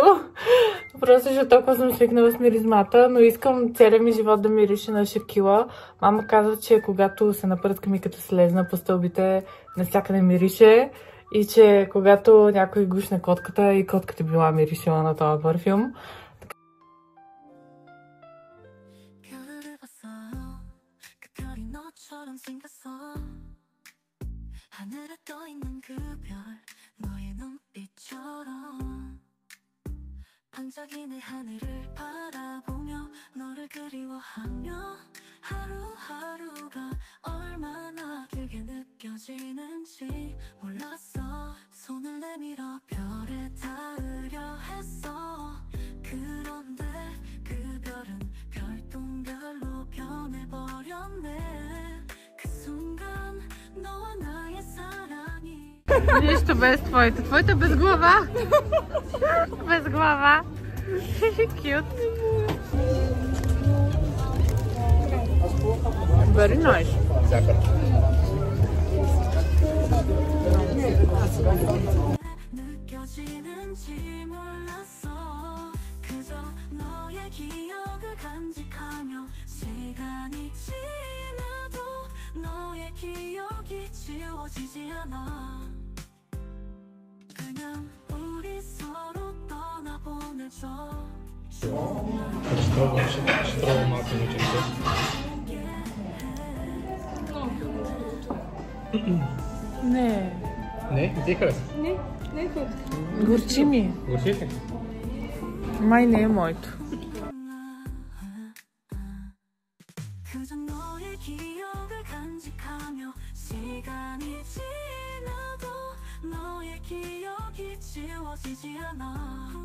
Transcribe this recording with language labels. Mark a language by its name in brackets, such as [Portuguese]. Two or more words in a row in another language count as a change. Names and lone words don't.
[Bulgarian] Просто защото толкова съм свикнала с миризмата, но искам целият ми живот да мирише на Шакила. Мама казва, че когато се напръскам и като слезна по стълбите, навсякъде мирише. И че когато някой гушне котката, и котката била миришила на този парфюм. [Korean] 너의 눈빛처럼 반짝이는 하늘을 바라보며 너를 그리워하며 하루하루가 얼마나 길게 느껴지는지 몰랐어. 손을 내밀어 별에 닿으려 했어. 그런데 그 별은 별똥별로 변해버렸네. 그 순간 너와 나의 사랑이 [Bulgarian] Нищо без твоите. Твоите без глава. Без глава. [English] Cute. Very nice. [Korean] 느껴지는지 몰랐어. 그저 너의 기억을 간직하며 시간이 지나도 너의 기억이 지워지지 않아. 그냥 우리 서로 떠나보내줘. [Bulgarian] Ще пробвам малко мученце. Не. Не? Не ти хареса? Не е хубаво. Горчи ми. Горчи ли? Май не е моето. [Korean] 그저 너의 기억을 간직하며 시간이 지나도 너의 기억이 지워지지 않아.